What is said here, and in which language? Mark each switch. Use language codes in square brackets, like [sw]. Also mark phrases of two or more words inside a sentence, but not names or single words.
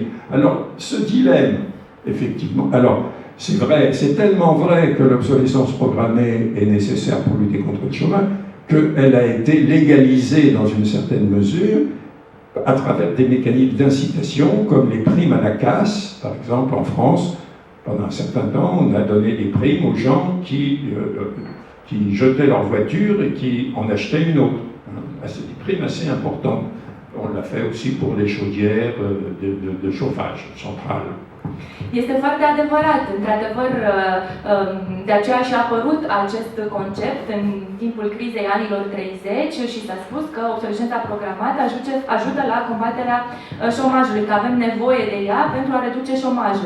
[fr] Alors, ce dilemme, effectivement, alors, c'est vrai, c'est tellement vrai que l'obsolescence programmée est nécessaire pour lutter contre le chômage, qu'elle a été légalisée dans une certaine mesure, à travers des mécanismes d'incitation, comme les primes à la casse, par exemple en France. Pendant un certain temps, on a donné des primes aux gens qui jetaient leur voiture et qui en achetaient une autre. C'est des primes assez importantes. On l'a fait aussi pour les chaudières de chauffage central. [ro] Este foarte adevărat, într-adevăr, de aceea și-a apărut acest concept în timpul crizei anilor 30 și s-a spus că obsolescența programată ajută la combaterea șomajului, că avem nevoie de ea pentru a reduce șomajul.